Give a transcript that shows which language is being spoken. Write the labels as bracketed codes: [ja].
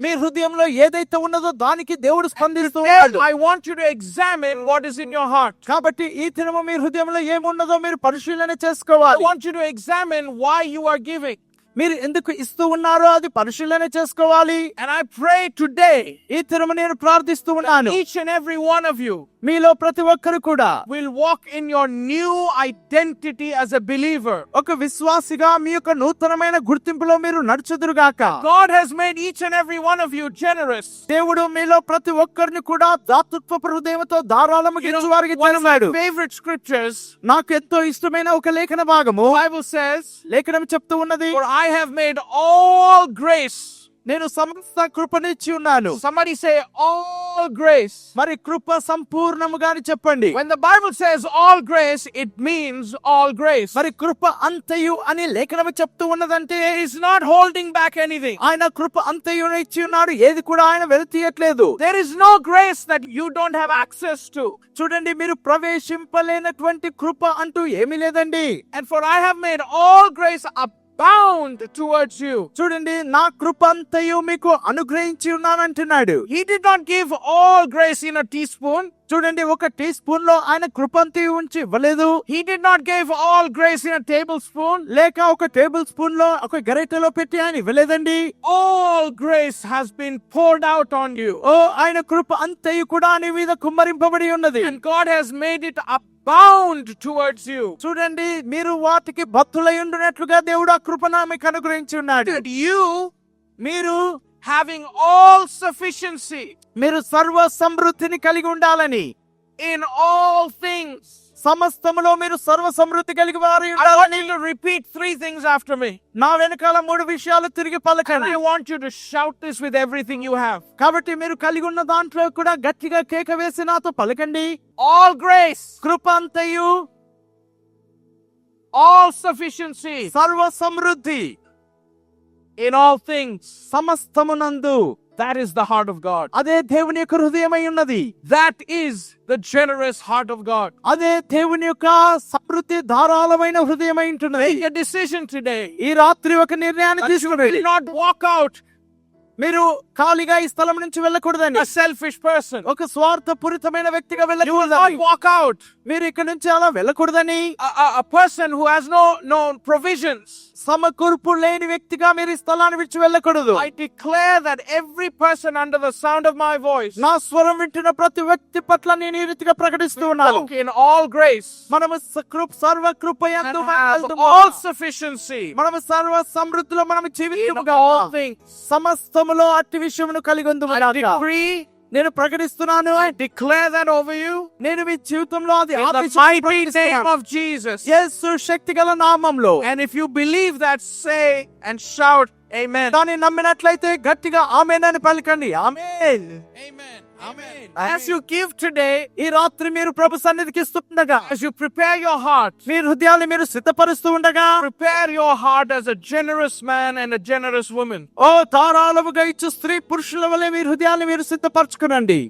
[te] మీ హృదయంలో ఏదైతే ఉన్నదో దానికి దేవుడు స్పందిస్తూ ఉన్నాడు. [en] I want you to examine what is in your heart. [te] కాబట్టి ఈ దినము మీ హృదయంలో ఏమున్నదో మీరు పరిశీలన [en] I [te] చేసుకోవాలి. [en] want you to examine why you are giving. [te] మీరు ఎందుకు ఇస్తూ ఉన్నారో అది పరిశీలన చేసుకోవాలి. [en] And I pray today, [te] ఈ దినము నేను ప్రార్థిస్తూ ఉన్నాను, [en] each and every one of you [te] మీలో ప్రతి ఒక్కరు కూడా [en] will walk in your new identity as a believer. [te] ఒక విశ్వాసిగా మీ యొక్క నూతనమైన గుర్తింపులో మీరు నడుచుదురుగాక. [en] God has made each and every one of you generous. [te] దేవుడు మీలో ప్రతి ఒక్కరిని కూడా దాతృత్వపు హృదయంతో ధారాళముగా ఇచ్చువారికి [en] One of my [te] చేశాడు. [en] favorite scriptures, [te] నాకు ఎంతో ఇష్టమైన ఒక లేఖన భాగము [en] the Bible says, [te] లేఖనం చెప్తూ ఉన్నది, [en] for I have made all grace [te] నేను సమస్త కృపనిచ్చి ఉన్నాను. [en] Somebody say all grace. [te] మరి కృప సంపూర్ణముగా అని చెప్పండి. [en] When the Bible says all grace, it means all grace. [te] మరి కృప అంతయు అని లేఖనము చెప్తూ ఉన్నదంటే [en] He's not holding back anything. [te] ఆయన కృప అంతయు ఇచ్చి ఉన్నాడు, ఏది కూడా ఆయన వెలితీయట్లేదు. [en] There is no grace that you don't have access to. [te] చూడండి, మీరు ప్రవేశింపలేనటువంటి కృప అంటూ ఏమీ లేదండి. [en] And for I have made all grace abound towards you. [te] చూడండి, నా కృప అంతయు మీకు అనుగ్రహించి ఉన్నానంటున్నాడు. [en] He did not give all grace in a teaspoon. [te] చూడండి, ఒక టీ స్పూన్ లో ఆయన కృప అంతయు ఉంచి ఇవ్వలేదు. [en] He did not give all grace in a tablespoon. [te] లేక ఒక టేబుల్ స్పూన్ లో ఒక గరిటెలో పెట్టి ఆయన ఇవ్వలేదండి. [en] All grace has been poured out on you. [te] ఓ, ఆయన కృప అంతయు కూడా నీ మీద కుమ్మరింపబడి ఉన్నది. [en] And God has made it abound towards you. [te] చూడండి, మీరు వాటికి భక్తులై ఉండునట్లుగా దేవుడు ఆ కృపను మీకు అనుగ్రహించి ఉన్నాడు. [en] That you, [te] మీరు [en] having all sufficiency [te] మీరు సర్వ సమృద్ధిని కలిగి ఉండాలని, [en] in all things. [te] సమస్తములో మీరు సర్వ సమృద్ధి కలిగి వారి [en] I want you to repeat 3 things after me. [te] నా వెనకాల 3 విషయాలు తిరిగి [en] And [te] పలకండి. [en] I want you to shout this with everything you have. [te] కాబట్టి మీరు కలిగి ఉన్న దాంట్లో కూడా గట్టిగా కేక వేసి నాతో పలకండి. [en] All grace, [te] కృప అంతయు, [en] all sufficiency, [te] సర్వ సమృద్ధి, [en] in all things. [te] సమస్తమునందు. [en] That is the heart of God. [te] అదే దేవుని యొక్క హృదయమై ఉన్నది. [en] That is the generous heart of God. [te] అదే దేవుని యొక్క సమృద్ధి ధారాళమైన హృదయమై ఉంటున్నది. [en] Make a decision today. [te] ఈ రాత్రి ఒక నిర్ణయాన్ని [en] That you [te] తీసుకుని [en] will not walk out [te] మీరు ఖాళీగా ఈ స్థలం నుంచి వెళ్ళకూడదని. [en] a selfish person. [te] ఒక స్వార్థపూరితమైన వ్యక్తిగా [en] You will not [te] వెళ్ళకూడదని. [en] walk out [te] మీరు ఇక్కడ నుంచి అలా వెళ్ళకూడదని. [en] a person who has no provisions. [te] సమకూర్పు లేని వ్యక్తిగా మీరు ఈ స్థలాన్ని విడిచి వెళ్ళకూడదు. [en] I declare that every person under the sound of my voice [te] నా స్వరం వింటున్న ప్రతి వ్యక్తి పట్ల నేను ఈ రీతిగా ప్రకటిస్తూ ఉన్నాను. [en] walk in all grace [te] మనము సర్వ కృపయందు [en] and have [te] వెళ్తున్నాము. [en] all sufficiency [te] మనము సర్వ సమృద్ధిలో మనము [en] in [te] జీవితముగా [en] all things. [te] సమస్తములో అట్టి విషయమును కలిగి [en] I [te] ఉందుము. [en] decree, [te] నేను ప్రకటిస్తున్నాను. [en] I declare that over you [te] నేను మీ జీవితంలో అది [en] in the [te] ఆదేశించి [en] mighty name [te] ప్రకటిస్తున్నాను. [en] of Jesus. [te] యేసు శక్తిగల నామములో. [en] And if you believe that, say and shout amen. [te] దాన్ని నమ్మినట్లయితే గట్టిగా ఆమేన్ అని పలకండి. ఆమేన్. [en] Amen. Amen. Amen. As you give today, [te] ఈ రాత్రి మీరు ప్రభు సన్నిధికి ఇస్తుండగా, [en] as you prepare your heart, [te] మీ హృదయాన్ని మీరు సిద్ధపరుస్తూ ఉండగా, [en] prepare your heart as a generous man and a generous woman. [te] ఓ ధారాళముగా ఇచ్చు స్త్రీ పురుషుల వలె మీ హృదయాన్ని మీరు సిద్ధపరచుకునండి.